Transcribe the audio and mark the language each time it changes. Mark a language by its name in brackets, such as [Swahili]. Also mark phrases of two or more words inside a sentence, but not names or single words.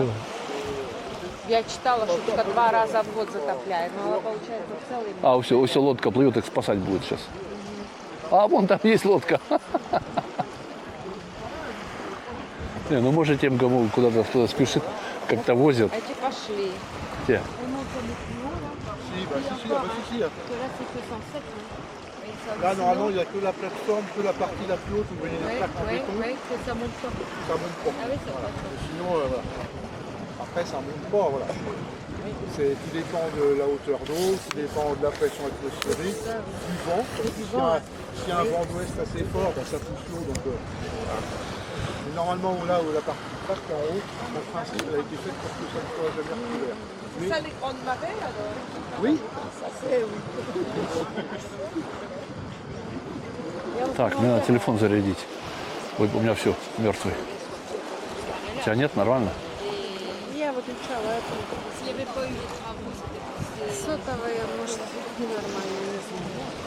[Russian] Я читала, что только 2 раза в год затопляет. Но она, получается, целый год. А, все, лодка плывет, их спасать будет сейчас. А, вон там есть лодка. Не, ну может тем, кому куда-то кто-то спешит, как-то возят. Эти пошли. Те. [French] Si, bah si, ah bah si. Parce que là, c'est que 107. Hein. Là, normalement, il n'y a que la plateforme, que la partie la plus haute où vous voyez les Oui, plaques en oui, béton. oui, que ça monte pas. Ça monte pas. Ah oui, ça Voilà. passe. Mais sinon, voilà. Après, ça monte pas, voilà. Tout dépend de la hauteur d'eau, tout dépend de la pression atmosphérique, du vent. S'il y a un vent d'ouest assez fort, ben, ça pousse l'eau. Donc, voilà. Mais normalement, là où la partie plate en haut, en principe, elle a été faite pour que ça ne soit jamais recouvert. Mais- Ça, les grandes marées, alors? Oui, [Russian] Так, мне надо телефон зарядить. Ой, у меня все, мертвый. У тебя нет, нормально? Я выключала это. Сотовая, может, ненормально, не знаю.